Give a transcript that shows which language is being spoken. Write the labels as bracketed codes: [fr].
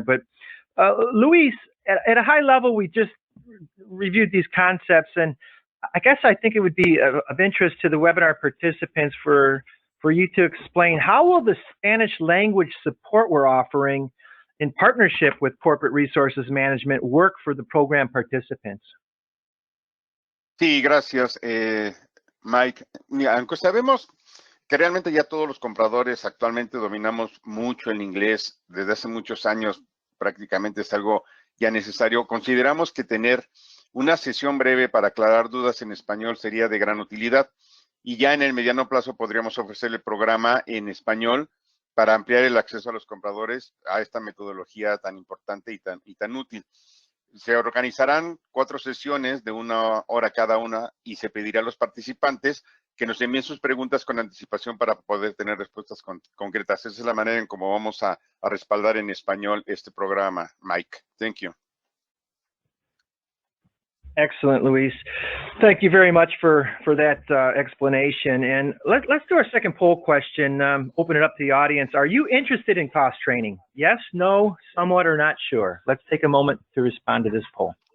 [en] But Luis, at a high level, we just reviewed these concepts, and I guess I think it would be of interest to the webinar participants for you to explain how will the Spanish language support we're offering in partnership with Corporate Resources Management work for the program participants? [es] Sí, gracias, Mike. Mira, aunque sabemos que realmente ya todos los compradores actualmente dominamos mucho el inglés desde hace muchos años, prácticamente es algo ya necesario, consideramos que tener una sesión breve para aclarar dudas en español sería de gran utilidad y ya en el mediano plazo podríamos ofrecer el programa en español para ampliar el acceso a los compradores a esta metodología tan importante y tan útil. Se organizarán 4 sesiones de 1 hora cada una y se pedirá a los participantes que nos envíen sus preguntas con anticipación para poder tener respuestas concretas. Esa es la manera en cómo vamos a respaldar en español este programa, Mike. [en] Thank you. Excellent, Luis. Thank you very much for that explanation. And let's do our second poll question. Open it up to the audience. Are you interested in cost training? Yes, no, somewhat, or not sure? Let's take a moment to respond to this poll.